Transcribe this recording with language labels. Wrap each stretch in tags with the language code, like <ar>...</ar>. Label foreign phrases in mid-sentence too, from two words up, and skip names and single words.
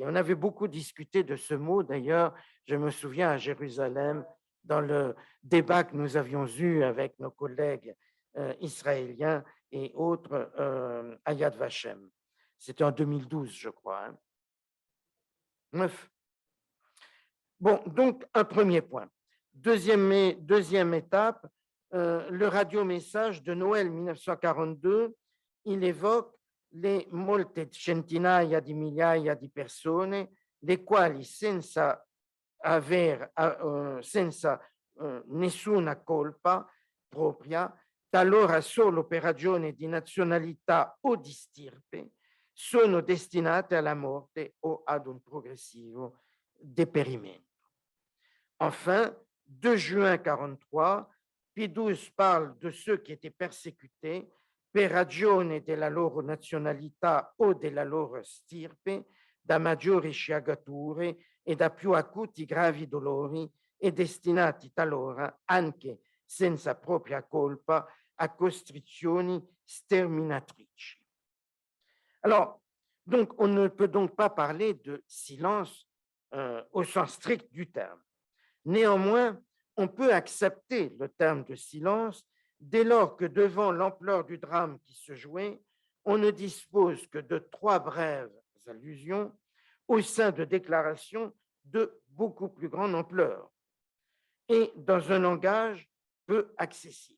<fr>On avait beaucoup discuté de ce mot. D'ailleurs, je me souviens à Jérusalem, dans le débat que nous avions eu avec nos collègues israéliens et autres à Yad Vashem. C'était en 2012, je crois. Bref. Bon, donc un premier point. Deuxième étape, le radiomessage de Noël 1942, il évoque le</fr> <it>molte centinaia di migliaia di persone, le quali senza nessuna colpa propria, talora solo per ragione di nazionalità o di stirpe, sono destinate alla morte o ad un progressivo dépérimento.</it> <fr>Enfin, 2 juin 1943, Pie XII parle de ceux qui étaient persécutés</fr> <it>per ragione della loro nazionalità o della loro stirpe, da maggiori sciagature e da più acuti gravi dolori e destinati talora, anche senza propria colpa, a costrizioni sterminatrici.</it> <fr>Alors, donc, on ne peut donc pas parler de silence au sens strict du terme. Néanmoins, on peut accepter le terme de silence dès lors que devant l'ampleur du drame qui se jouait, on ne dispose que de 3 brèves allusions au sein de déclarations de beaucoup plus grande ampleur et dans un langage peu accessible.</fr>